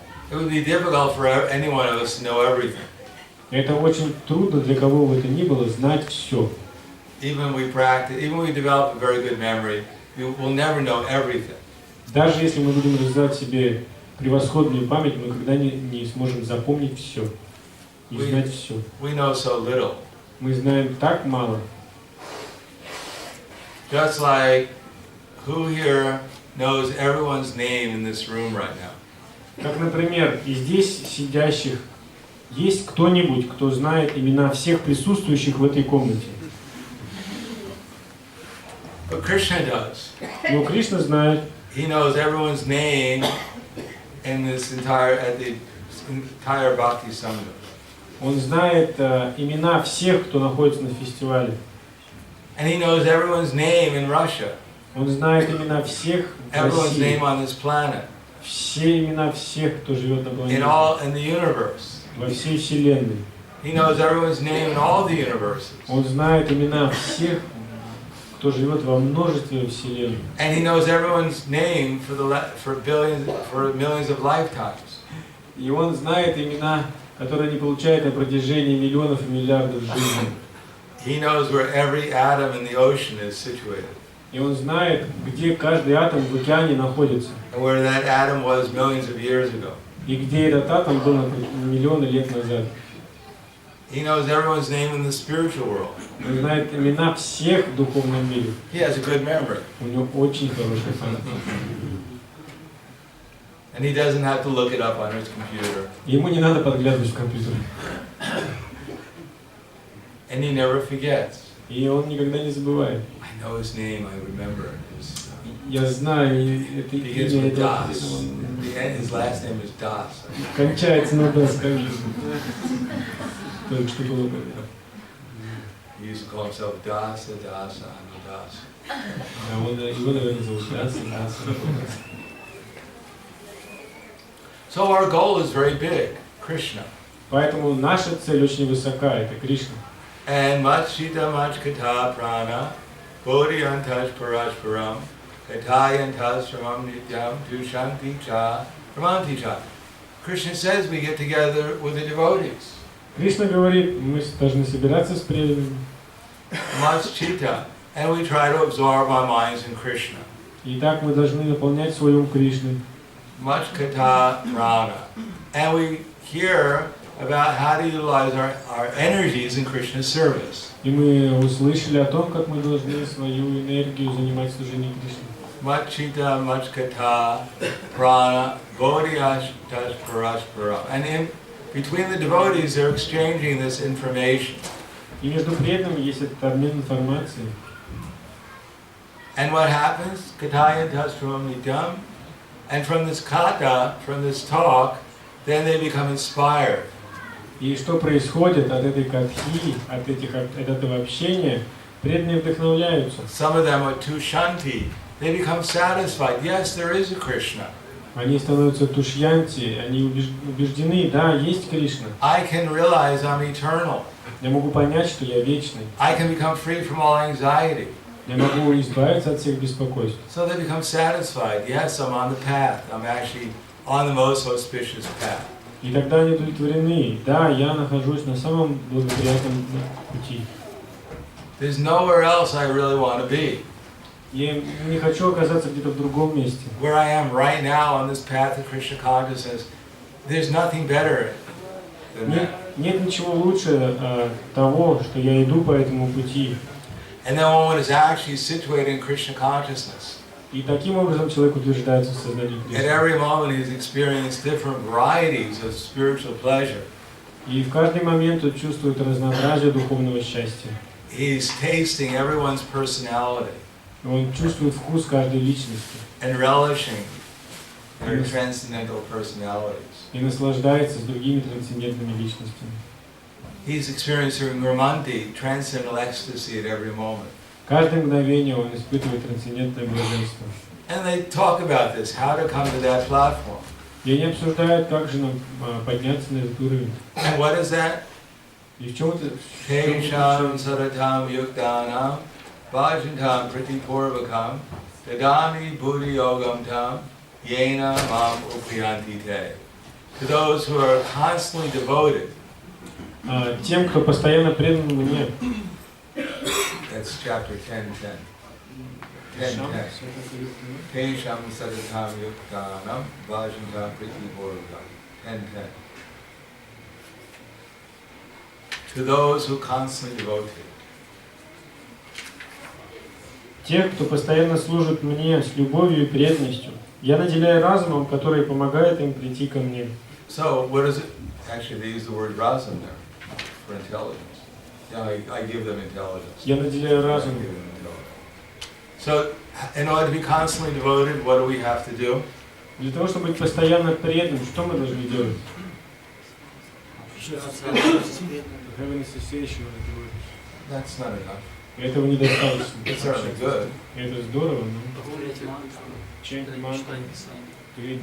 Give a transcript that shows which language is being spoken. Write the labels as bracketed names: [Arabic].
[English] It would be difficult for any one of us to know everything. [Russian] Это очень трудно для кого бы это ни было знать все. [English] Even we develop a very good memory, we will never know everything. [Russian] Даже если мы будем развивать в себе превосходную память, мы никогда не сможем запомнить все и знать все. [English] We know so little. [Russian] Мы знаем так мало. [English] Just like who here knows everyone's name in this room right now? [Russian] Как, например, и здесь сидящих есть кто-нибудь, кто знает имена всех присутствующих в этой комнате? [English] But Krishna does. [Russian] Но Кришна знает. [English] He knows everyone's name in this entire Bhakti Sanga. [Russian] Он знает имена всех, кто находится на фестивале. [English] And he knows everyone's name in Russia. [Russian] Он знает имена всех в [English] Everyone's [Russian] России. [English] name on this planet. [Russian] Все имена всех, кто живет на планете. [English] In the universe. [Russian] Во всей вселенной. [English] He knows everyone's name in all the universes. [Russian] Он знает имена всех, кто живет во множестве вселенных. [English] And he knows everyone's name for millions of lifetimes. [Russian] И он знает имена, которые они получают на протяжении миллионов и миллиардов жизней. [English] He knows where every atom in the ocean is situated. [Russian] И он знает, где каждый атом в океане находится. [English] And where that atom was millions of years ago. [Russian] И где этот атом был миллионы лет назад. [English] He knows everyone's name in the spiritual world. [Russian] Он знает имена всех в духовном мире. [English] He has a good memory. [Russian] У него очень хорошая память. [English] And he doesn't have to look it up on his computer. [Russian] Ему не надо подглядывать в компьютер. [English] And he never forgets. [Russian] И он никогда не забывает. [English] I know his name, I remember it. [Russian] Я знаю, это [English] Begins [Russian] имя, [English] with [Russian] это... [English] Das. His last name is Das. [Russian] Кончается на «да», скажи. Только что было понятно. [English] He used to call himself Dasa, Dasa, Das. [Russian] А он его, наверное, зовут Даса. [English] So our goal is very big, Krishna. [Russian] Поэтому наша цель очень высока, это Кришна. [Sanskrit] And Machita Machkata Prana, Bodhiyantas Parasparam, Katayantas Ramam Nityam, Tushanti Cha, Ramanti Cha. [English] Krishna says we get together with the devotees. [Russian] Кришна говорит, мы должны собираться с преданными. [Sanskrit] Machita. [English] And we try to absorb our minds in Krishna. [Russian] И так мы должны наполнять свой ум Кришной. [Sanskrit] Machkata Prana. [English] And we hear about how to utilize our energies in Krishna's service. [Russian] И мы услышали о том, как мы должны свою энергию занимать в служении Кришне. [Sanskrit] Machita, Machkata, Prana, Bodhiyashtas Parasparam. [English] And in between the devotees, they're exchanging this information. [Russian] И между преданными есть этот обмен информацией. [English] And what happens? [Sanskrit] Kataya tasvam nityam. [English] And from this kata, from this talk, then they become inspired. [Russian] И что происходит от этой катхи, от этого общения, преданные вдохновляются. [English] Some of them are too shanti. They become satisfied. Yes, there is a Krishna. [Russian] Они становятся тушьянти, они убеждены, да, есть Кришна. [English] I can realize I'm eternal. [Russian] Я могу понять, что я вечный. [English] I can become free from all anxiety. [Russian] Я могу избавиться от всех беспокойств. [English] So they become satisfied. Yes, I'm on the path. I'm actually on the most auspicious path. [Russian] И тогда они удовлетворены. Да, я нахожусь на самом благоприятном пути. [English] There's nowhere else I really want to be. [Russian] Я не хочу оказаться где-то в другом месте. [English] Where I am right now on this path of Krishna consciousness, there's nothing better than that. [Russian] Нет ничего лучше того, что я иду по этому пути. [English] And then one is actually situated in Krishna consciousness. [Russian] И таким образом человек утверждается в сознании [English] At [Russian] Кришны. [English] every moment he's experienced different varieties of spiritual pleasure. [Russian] И в каждый момент он чувствует разнообразие духовного счастья. [English] He's tasting everyone's personality [Russian] Он чувствует вкус каждой личности. [English] and relishing their transcendental personalities. [Russian] И наслаждается с другими трансцендентными личностями. [English] He's experiencing Ramanti, transcendental ecstasy at every moment. [Russian] Каждое мгновение он испытывает трансцендентное блаженство. [English] And they talk about this, how to come to that platform. [Russian] И они обсуждают, как же нам подняться на этот уровень. [English] And what is that? [Russian] И в чем это? [Sanskrit] Tesham saratam yuktanam bhajantam pratipurvakam dadami buddhi yogam tam yena mam upayanti te. [English] To those who are constantly devoted. [Russian] Тем, кто постоянно предан мне. [English] That's chapter 10:10. 10:10. [Sanskrit] Tesham saratam yuktanam bhajantam pratipurvakam. [English] 10:10. To those who constantly devote to. [Russian] Тех, кто постоянно служит мне с любовью и преданностью, я наделяю разумом, который помогает им прийти ко мне. [English] So, what is it? Actually, they use the word razum there for intelligence. Yeah, I give them intelligence. [Russian] Я наделяю [English] I [Russian] разумом. [English] give them intelligence. So, in order to be constantly devoted, what do we have to do? [Russian] Для того, чтобы быть постоянно преданным, что мы должны делать? [English] Have an association with the word. That's not enough. [Russian] Этого недостаточно. [English] It's certainly good. [Russian] Это здорово, но [English] change mantra, create